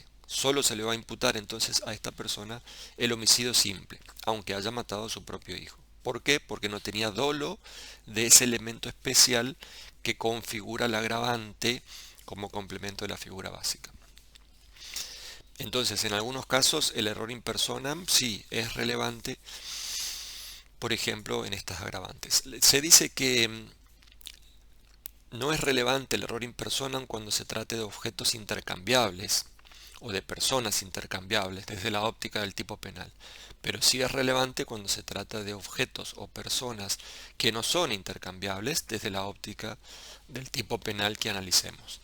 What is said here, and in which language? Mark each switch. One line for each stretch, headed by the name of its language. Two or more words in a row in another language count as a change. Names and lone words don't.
Spanish: Solo se le va a imputar entonces a esta persona el homicidio simple, aunque haya matado a su propio hijo. ¿Por qué? Porque no tenía dolo de ese elemento especial que configura la agravante como complemento de la figura básica. Entonces, en algunos casos, el
Latin: error in personam
Spanish: sí es relevante, por ejemplo, en estas agravantes. Se dice que no es relevante el
Latin: error in personam
Spanish: cuando se trate de objetos intercambiables o de personas intercambiables desde la óptica del tipo penal, pero sí es relevante cuando se trata de objetos o personas que no son intercambiables desde la óptica del tipo penal que analicemos.